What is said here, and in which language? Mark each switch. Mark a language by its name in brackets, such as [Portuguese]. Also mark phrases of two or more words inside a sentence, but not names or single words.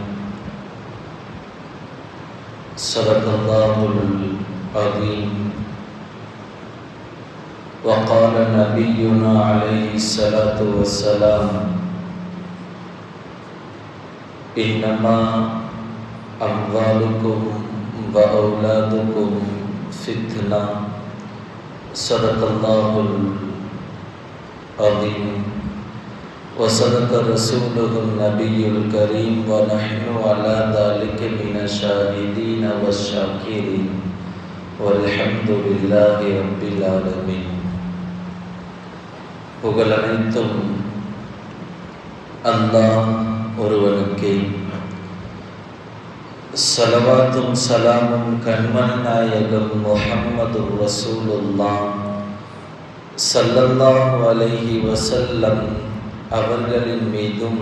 [Arabic] صدق الله العظيم وقال نبينا عليه الصلاة والسلام إنما أموالكم وأولادكم فتنة صدق الله العظيم وصدق رسوله النبي الكريم ونحن على ذلك من الشاهدين والشاكرين والحمد لله رب العالمين. [Tamil] புகழனைத்தும் அல்லாஹ் ஒருவனுக்கே, ஸலவாத்தும் ஸலாமும் கண்மணி நாயகம் முஹம்மது [Arabic] رسول الله صلى الله عليه وسلم [Tamil] அவர்களின் மீதும்